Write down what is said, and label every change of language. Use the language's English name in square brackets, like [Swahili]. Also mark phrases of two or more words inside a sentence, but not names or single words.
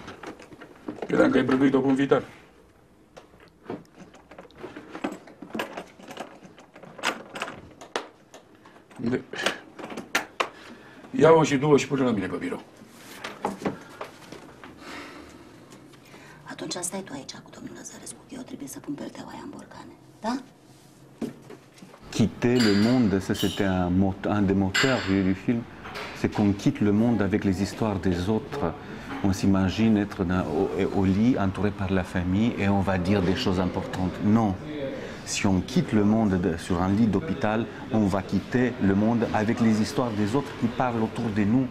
[Romanian] Credeam că ai prăduit-o cu un viitor. Ia-o și du-o și pune la mine pe birou. Atunci stai tu aici cu domnul Lazarescu, că eu trebuie să pun pelteaua aia în borcane, da? [French] Quitter le monde, ça c'était un des moteurs du film, c'est qu'on quitte le monde avec les histoires des autres. On s'imagine être au lit, entouré par la famille, et on va dire des choses importantes. Non. Si on quitte le monde sur un lit d'hôpital, on va quitter le monde avec les histoires des autres qui parlent autour de nous.